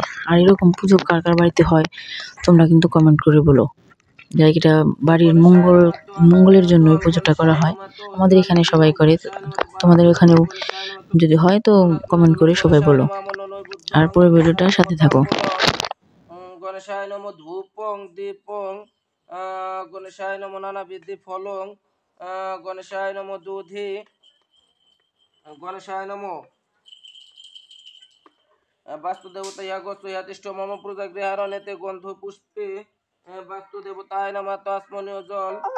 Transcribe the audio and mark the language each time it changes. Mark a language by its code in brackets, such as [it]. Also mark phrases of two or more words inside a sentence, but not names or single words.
[bn] আর এরকম পুজো কার কার বাড়িতে হয় তোমরা কিন্তু কমেন্ট করে বলো। যাই এটা বাড়ির মঙ্গলের জন্য এই পুজোটা করা হয়। আমাদের এখানে সবাই করে, তোমাদের ওখানেও যদি হয় তো কমেন্ট করে সবাই বলো। আর পুরো ভিডিওটার সাথে থাকো। [sa] গণেশায় নম ধূপং দীপং গণেশায় নম নানাবিধি ফলং গণেশায় নম দুধি গণেশায় নম বাস্তুদেবতা ইয়াগস্ত ইয়াতিষ্ঠ মম পূজাগৃহারণেতে গন্ধ পুষ্পে বাস্তুদেবতায় নম তস্মনীয় জল